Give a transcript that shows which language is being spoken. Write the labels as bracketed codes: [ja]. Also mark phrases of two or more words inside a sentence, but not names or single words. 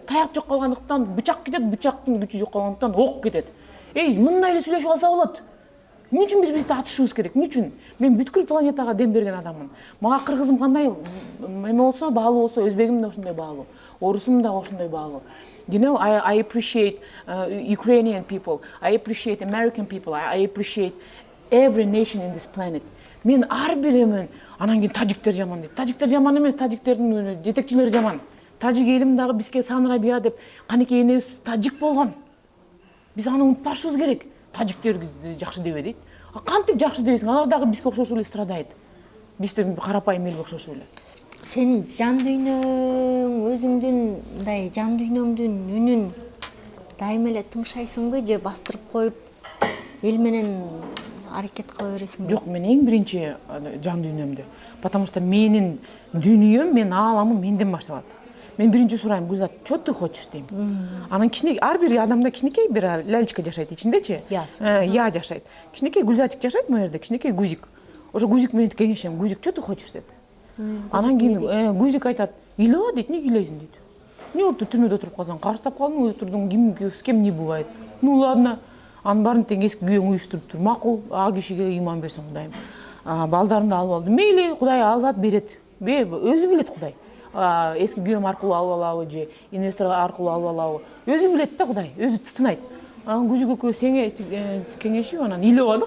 [ky] Таяк жок калгандыктан бычак кетет, бычактын күчү жок калгандыктан ок кетет. Мындай эле сүйлөшүп алса болот. Эмне үчүн бири-бирибизди атышыбыз керек? Эмне үчүн? Мен бүткүл планетага дем берген адаммын. Мага кыргызым кандай эме болсо, баалуу болсо, өзбегим да ошондой баалуу. Орусум да ошондой баалуу. [en] You know, I appreciate Ukrainian people. I appreciate American people. I appreciate every nation in this planet. [ky] Мен ар биримин. Анан кийин тажиктер жаман дейт. Тажиктер жаман эмес, тажиктердин жетекчилери жаман. Тажик элим дагы бизге Санра Бия деп канекей энебиз тажик болгон. Биз аны унутпашыбыз керек. Тажиктерди жакшы дебе дейт. Кантип жакшы дебесиң? Алар дагы бизге окшош эле страдайт. Бизден карапайым элге окшош эле. Сен жан дүйнөң, өзүңдүн мындай жан дүйнөңдүн үнүн дайыма эле тыңшайсыңбы же бастырып коюп эл менен аракет кыла бересиңби? Жок, мен эң биринчи жан дүйнөмдө. [ru] Потому что [ky] менин дүйнөм, менин ааламым менден башталат. Мен биринчи сурайм, Гүлзат, [ru] что ты хочешь дейм. [ky] Анан кичинекей, ар бир адамда кичинекей бир лялечка жашайт ичиндечи. Я жашайт. Кичинекей Гүлзатчик жашайт могу жерде, кичинекей Гүзик. Ошо Гүзик менен кеңешем. Гүзик, [ru] что ты хочешь деп. [ky] Анан кийин Гүзик айтат, ыйлаба дейт, эмне ыйлайсың дейт. Эмне болупту түрмөдө отуруп калсаң, карыстап калдың, отурдуң, [ru] с кем не бывает. Ну ладно. [ky] Анын баарын тең эски күйөөң уюштуруптур. Макул, а кишиге ыйман берсин Кудайым. Балдарымды алып алдым. Мейли, Кудай алат берет. Өзү билет Кудай. Эски күйөөм аркылуу алып алабы же инвестор аркылуу алып алабы. Өзү билет да Кудай, өзү тутунайт. Анан Гүзик экөө кеңешип анан ыйлабадык.